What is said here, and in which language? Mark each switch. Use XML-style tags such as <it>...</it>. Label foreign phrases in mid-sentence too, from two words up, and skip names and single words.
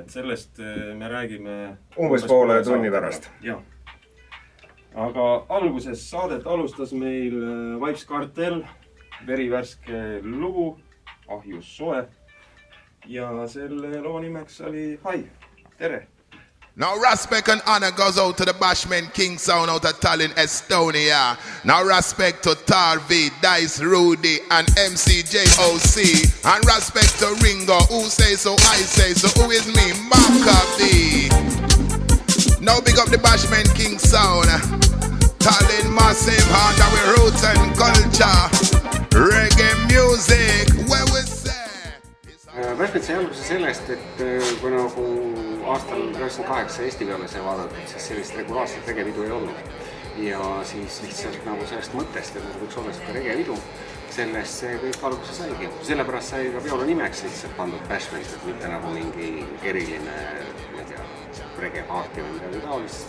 <et>Et sellest me räägime umbes poole tunni pärast. Ja. Aga alguses saadet alustas meil Vibes Kartel, verivärske lugu, ahjus soe. Ja selle loo nimeks oli Hai. Tere!</et> <en>Now respect and honor goes out to the Bashment King Sound out of Tallinn, Estonia. Now respect to Tarvi, Dice, Rudy and MCJOC. And respect to Ringo, who say so, I say so. Who is me? Maccabee. Now big up the Bashment King Sound. Tallinn massive heart of our roots and culture. Reggae music, where we say.</en> <et>Bashment sai alguse sellest, et kui nagu aastal 1998 Eesti peale sai vaadatud, siis sellist regulaarset regevidu ei olnud. Ja siis lihtsalt nagu sellest mõttest, et võiks olla seda regevidu, sellest see kõik alguse saigi. Sellepärast sai ka peole nimeks lihtsalt pandud Bashment, et mitte nagu mingi eriline regeparti või midagi taolist.</et>